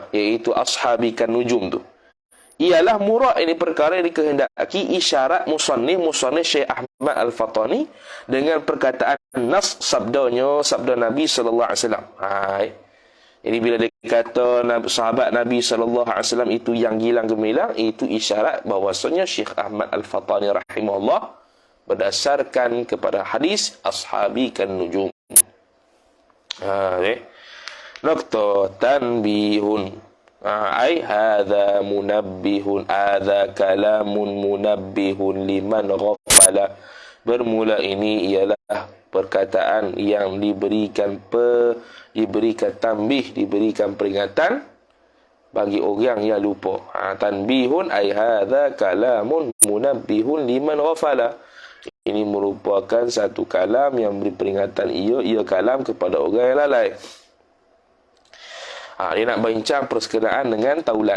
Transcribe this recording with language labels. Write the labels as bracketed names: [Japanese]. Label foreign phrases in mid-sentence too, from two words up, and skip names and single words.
[Malay] Iaitu [Arabic] أصحابي كالنجوم [Malay] tu ialah murad, ini perkara yang dikehendaki isyarat musannif Syekh Ahmad Al-Fatani dengan perkataan nas sabda Nabi [Arabic] صلى الله عليه وسلم. [Malay] Ini bila dia kata sahabat Nabi [Arabic] صلى الله عليه وسلم [Malay] itu yang gilang gemilang, itu isyarat bahwasanya Syekh Ahmad Al-Fatani rahimahullah berdasarkan kepada hadis [Arabic] أصحابي كالنجوم. نقطة تنبيه. أي هذا منبه هذا كلام منبه لمن غفل. [Malay] Bermula ini ialah perkataan yang diberikan tanbih, diberikan peringatan bagi orang yang lupa. [Arabic] تنبيه أي هذا كلام منبه لمن غفل. [Malay] Ini merupakan satu kalam yang beri peringatan, ia kalam kepada orang yang lalai. Dia nak bincang perskenaan dengan taulan.